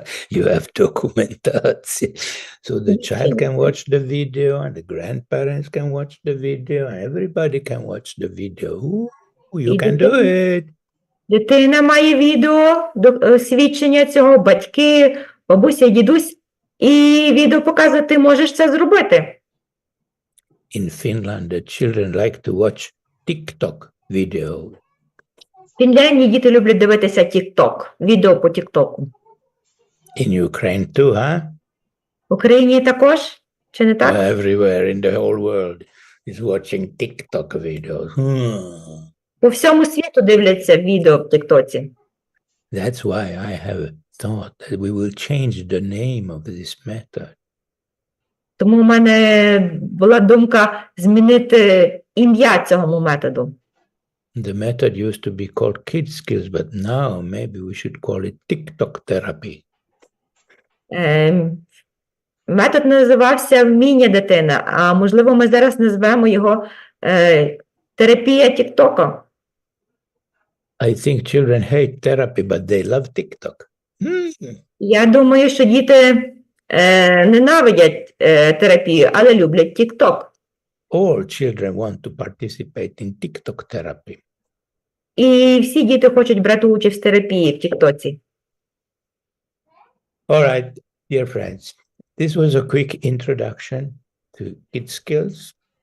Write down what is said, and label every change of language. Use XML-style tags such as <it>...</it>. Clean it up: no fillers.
<en>You have documentation. So the child can watch the video, and the grandparents can watch the video, and everybody can watch the video. Ooh, you can do it.</en> <uk>Дитина має відео, свідчення цього, батьки, бабуся, дідусь, і відео показує, ти можеш це зробити.</uk> <en>In Finland, the children like to watch TikTok videos.</en> <uk>В Фінляндії діти люблять дивитися TikTok, відео по TikTok.</uk> <en>In Ukraine too, huh?</en> <uk>В Україні також? Чи не так?</uk> <en>Everywhere in the whole world is watching TikTok videos.</en> <uk>По всьому світу дивляться відео в TikTok.</uk> <en>That's why I have thought that we will change the name of this method.</en> <uk>Тому в мене була думка змінити ім'я цього методу.</uk> <en>The method used to be called kid skills, but now maybe we should call it TikTok therapy.</en> <uk>Метод називався «Вміння дитини», а можливо ми зараз назвемо його терапія тіктока.</uk> <en>I think children hate therapy, but they love TikTok.</en> <uk>Я думаю, що діти ненавидять терапію, але люблять тікток.</uk> <en>All children want to participate in TikTok therapy.</en> <uk>І всі діти хочуть брати участь в терапії в тіктоці.</uk> <en>All right, dear friends, this was a quick introduction to kid skills.</en>